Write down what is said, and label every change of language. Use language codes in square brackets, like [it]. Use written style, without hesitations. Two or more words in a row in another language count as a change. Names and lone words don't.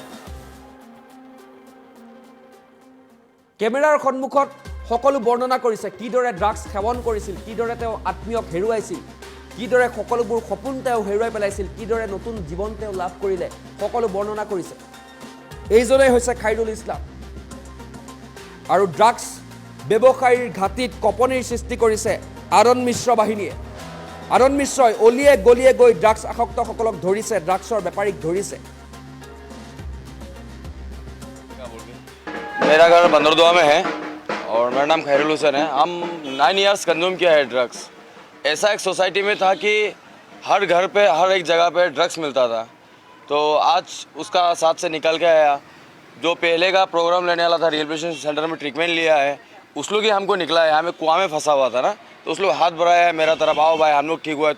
[as] কেমেৰাৰ সন্মুখত সকলো বৰ্ণনা কৰিছে কিদৰে ড্ৰাগছ সেৱন কৰিছিল কিদৰে তেওঁ আত্মীয়ক হেৰুৱাইছিল কিদৰে সকলোবোৰ সপোন তেওঁ হেৰুৱাই পেলাইছিল কিদৰে নতুন জীৱন তেওঁ লাভ কৰিলে সকলো বৰ্ণনা কৰিছে এইজনেই হৈছে খাইৰুল ইছলাম আৰু ড্ৰাগছ ব্যৱসায়ীৰ ঘাটিত কপনিৰ সৃষ্টি কৰিছে আনন্দ মিশ্ৰ বাহিনীয়ে আনন্দ মিশ্ৰই অলিয়ে গলিয়ে গৈ ড্ৰাগছ আসক্তসকলক ধৰিছে ড্ৰাগছৰ বেপাৰীক ধৰিছে [hi] मेरा घर बंदरदुआ में है और मेरा नाम खैरुल हुसैन है हम 9 इयर्स कंज्यूम किया है ड्रग्स ऐसा एक सोसाइटी में था कि हर घर पे हर एक जगह पे ड्रग्स मिलता था तो आज उसका साथ से निकल के आया जो पहले का प्रोग्राम लेने वाला था [en] rehabilitation centre [hi] में ट्रीटमेंट लिया है उस लोग ही हमको निकला है हमें कुआं में फंसा हुआ था ना तो उस लोग हाथ बढ़ाया है मेरा तरफ आओ भाई हम लोग ठीक हुआ है